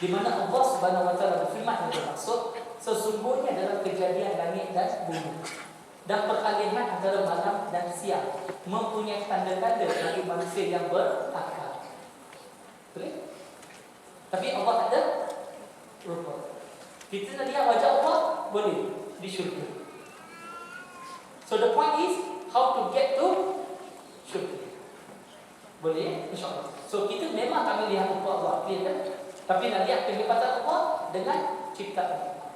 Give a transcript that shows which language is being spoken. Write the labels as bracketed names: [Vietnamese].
[Malay] Di mana Allah SWT berfirman yang bermaksud, sesungguhnya dalam kejadian langit dan bumi dan peralihan antara malam dan siang mempunyai tanda-tanda bagi manusia yang berakal. Boleh? Tapi Allah tak ada rupa. Kita nak lihat wajah Allah, boleh di syurga. [English] So the point is how to get to syurga. [Malay] Boleh? InsyaAllah. So kita memang kami lihat rupa Allah, clear kan? Tapi nak lihat kehebatan Allah dengan ciptaan.